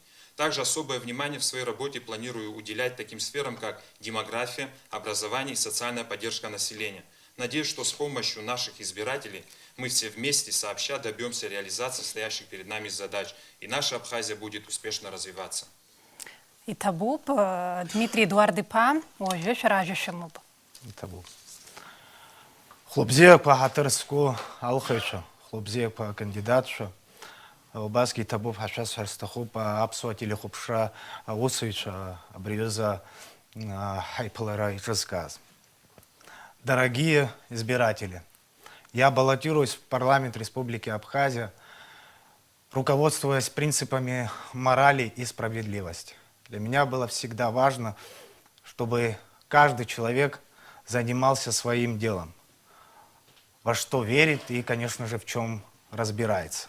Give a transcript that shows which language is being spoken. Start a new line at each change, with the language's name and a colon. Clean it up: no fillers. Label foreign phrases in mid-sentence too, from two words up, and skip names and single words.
Russian: Также особое внимание в своей работе планирую уделять таким сферам, как демография, образование и социальная поддержка населения. Надеюсь, что с помощью наших избирателей мы все вместе сообща добьемся реализации стоящих перед нами задач, и наша Абхазия будет успешно развиваться.
Abkhazian: Итабуп, Дмитрий Едуард-иԥа, уажәы шәара ажәышәымоуп. Итабуп. Хлопзиақәа ҳаҭырзқәоу алхыҩцәа, хлопзиақәа акандидатцәа, убасгьы иҭабуп ҳашәасҳәарц сҭахуп аԥсуа телехәаԥшра аусзуҩцәа абри азы ҳаиԥылара иҿызкааз.
Russian: Дорогие избиратели, я баллотируюсь в парламент Республики Абхазия, руководствуясь принципами морали и справедливости. Для меня было всегда важно, чтобы каждый человек занимался своим делом, во что верит и, конечно же, в чем разбирается.